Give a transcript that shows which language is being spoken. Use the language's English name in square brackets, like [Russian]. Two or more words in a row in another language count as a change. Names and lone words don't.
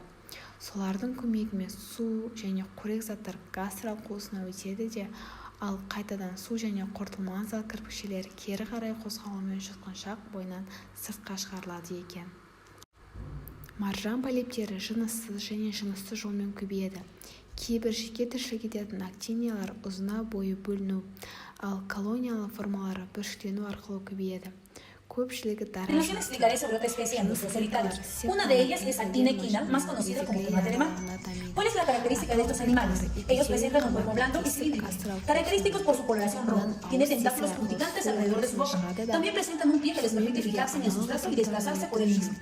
[Kazakh] Солардың көмегімен су және қорек заттар гастрал қуысына өтеді де, ал қайтадан су және қорытылмаған зат кірпікшелері кері қарай қозғалуымен жұтқыншақ бойынан сыртқа шығарылады екен. Маржан полиптері жыныссыз және жынысты жолмен көбейеді. Кейбір жеке тіршілік ететін актиниялар ұзына бойы бөліну, ал колониялы формалары бүршіктену арқылы көбейеді. Көпшілігі дара. [Spanish] Explicaré sobre otra especie de angustias solitarios. Una de ellas es Actina equina, más conocida como tomate de mar. ¿Cuál es la característica de estos animales? Ellos presentan un cuerpo blando y cilíndrico, característicos por su coloración roja. Tienen tentáculos urticantes alrededor de su boca. También presentan un pie que les permite fijarse en el sustrato y desplazarse por él mismo.